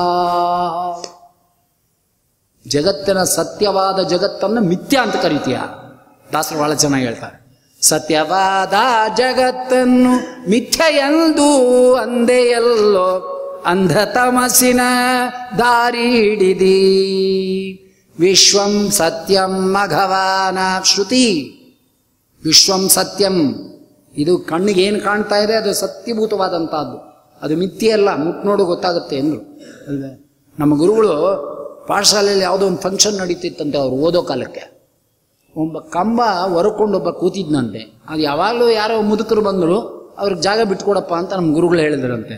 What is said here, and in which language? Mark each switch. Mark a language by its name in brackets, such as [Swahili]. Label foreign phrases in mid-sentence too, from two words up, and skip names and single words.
[Kannada] ಜಗತ್ತಿನ ಸತ್ಯವಾದ ಜಗತ್ತನ್ನು ಮಿಥ್ಯ ಅಂತ ಕರಿತೀಯ. ದಾಸರು ಬಹಳ ಚೆನ್ನಾಗಿ ಹೇಳ್ತಾರೆ, ಸತ್ಯವಾದ ಜಗತ್ತನ್ನು ಮಿಥ್ಯ ಎಂದು ಅಂದೆಯಲ್ಲೋ ಅಂಧ ತಮಸ್ಸಿನ ದಾರಿ ಹಿಡಿದಿ. [Sanskrit] ವಿಶ್ವಂ ಸತ್ಯಂ ಮಘವಾನ ಶ್ರುತಿ. ವಿಶ್ವಂ ಸತ್ಯಂ, [Kannada] ಇದು ಕಣ್ಣಿಗೆ ಏನು ಕಾಣ್ತಾ ಇದೆ ಅದು ಸತ್ಯಭೂತವಾದಂಥದ್ದು, ಅದು ಮಿಥ್ಯೆ ಅಲ್ಲ, ಮುಟ್ ನೋಡು ಗೊತ್ತಾಗುತ್ತೆ ಎಂದರು ಅಲ್ವೇ. ನಮ್ಮ ಗುರುಗಳು ಪಾಠಶಾಲೆಯಲ್ಲಿ ಯಾವುದೋ ಒಂದು ಫಂಕ್ಷನ್ ನಡೀತಿತ್ತಂತೆ ಅವ್ರು ಓದೋ ಕಾಲಕ್ಕೆ. ಒಬ್ಬ ಕಂಬ ಹೊರಕೊಂಡು ಒಬ್ಬ ಕೂತಿದ್ನಂತೆ. ಅದು ಯಾವಾಗಲೂ ಯಾರೋ ಮುದುಕರು ಬಂದರು ಅವ್ರಿಗೆ ಜಾಗ ಬಿಟ್ಕೊಡಪ್ಪ ಅಂತ ನಮ್ಮ ಗುರುಗಳು ಹೇಳಿದ್ರಂತೆ.